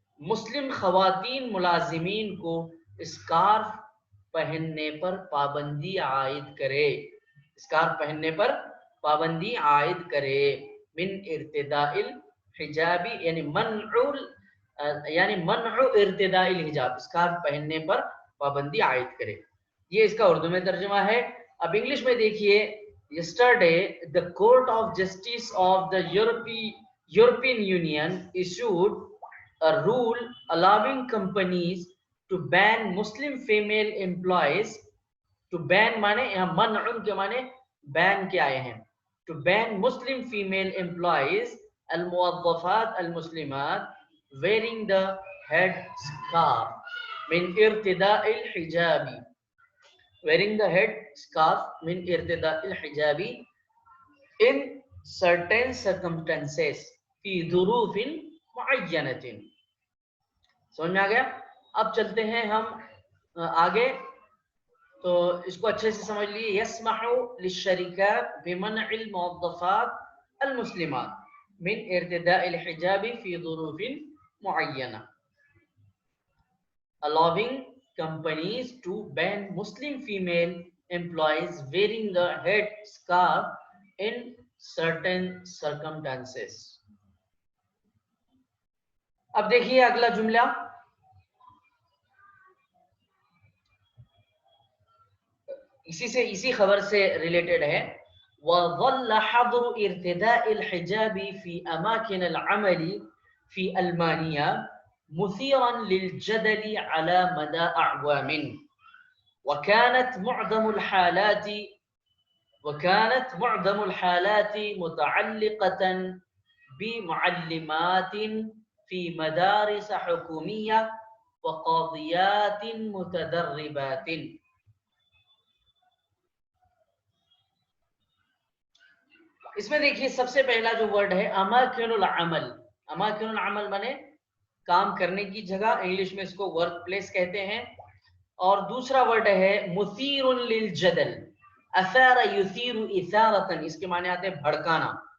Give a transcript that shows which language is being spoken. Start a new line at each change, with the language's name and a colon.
Urdu: مسلم خواتین ملازمین کو اسکارف پہننے پر پابندی عائد کرے، اسکارف پہننے پر پابندی عائد کرے،
Arabic: من ارتداء الحجابی،
Urdu: یعنی
Arabic: منع ارتداء الحجاب،
Urdu: اسکارف پہننے پر پابندی عائد کرے. یہ اس کا اردو میں ترجمہ ہے. اب انگلش میں دیکھیے.
English: Yesterday, the Court of Justice of the European Union issued a rule allowing companies to ban Muslim female employees. To ban
Urdu: مانے یہاں منع کے مانے بین کے آئے ہیں.
English: To ban Muslim female employees
Arabic: الموظفات المسلمات
English: wearing the head scarf
Arabic: من ارتداء الحجاب،
English: wearing the head scarf من ارتداء الحجاب in certain circumstances
Arabic: في ظروف معینة.
Urdu: سمجھ میں آ گیا؟ اب چلتے ہیں ہم آگے، تو اس کو اچھے سے سمجھ لیے.
Arabic: یسمح للشرکات بمنع الموظفات المسلمات من ارتداء الحجاب في ظروف معینة.
English: Allowing companies to ban Muslim female employees wearing the head scarf in certain circumstances.
Urdu: اب دیکھیے اگلا جملہ. اسی خبر سے ریلیٹڈ ہے.
Arabic: وظل حظر ارتداء الحجاب في أماكن العمل في ألمانيا مثيرا للجدل على مدى أعوام، وكانت معظم الحالات متعلقة بمعلمات في مدارس حكومية وقاضيات متدربات.
Urdu: اس میں دیکھیے سب سے پہلا جو ورڈ ہے اماکن العمل. اماکن العمل مانے کام کرنے کی جگہ، انگلش میں اس کو ورک پلیس کہتے ہیں. اور دوسرا ورڈ ہے مثیر للجدل. اثار یثیر اثارتا، اس کے معنی آتے ہیں بھڑکانا.